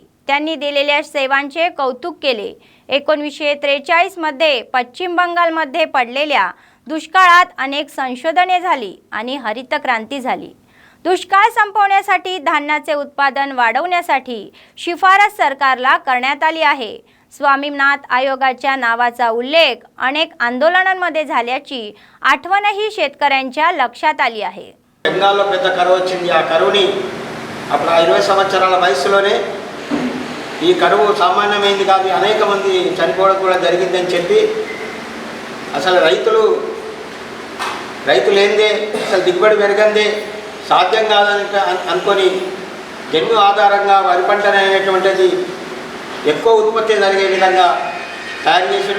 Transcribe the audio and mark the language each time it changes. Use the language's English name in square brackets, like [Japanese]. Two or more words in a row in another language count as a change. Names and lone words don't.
[Marathi] त्यांनी दिलेल्या सेवांचे कौतुक केले. 1943 मध्ये पश्चिम बंगालमध्ये पडलेल्या दुष्काळात अनेक संशोधने झाली आणि हरित क्रांती झाली. दुष्काळ संपवण्यासाठी धान्याचे उत्पादन वाढवण्यासाठी शिफारस सरकारला करण्यात आली आहे. स्वामीनाथन आयोगाच्या नावाचा उल्लेख अनेक आंदोलनांमध्ये झाल्याची आठवणही शेतकऱ्यांच्या लक्षात आली आहे. [Telugu] బెంగాల్లో పెద్ద కరువు వచ్చింది. ఆ కరువుని అప్పుడు 20 సంవత్సరాల వయసులోనే ఈ కరువు సామాన్యమైంది కాదు, అనేక మంది చనిపోవడం కూడా జరిగిందని చెప్పి అసలు రైతు లేనిదే అసలు దిగుబడి పెరగందే సాధ్యం కాదని అనుకొని జన్యు ఆధారంగా వరి పంట అనేటువంటిది ఎక్కువ ఉత్పత్తి జరిగే విధంగా తయారు చేసిండు.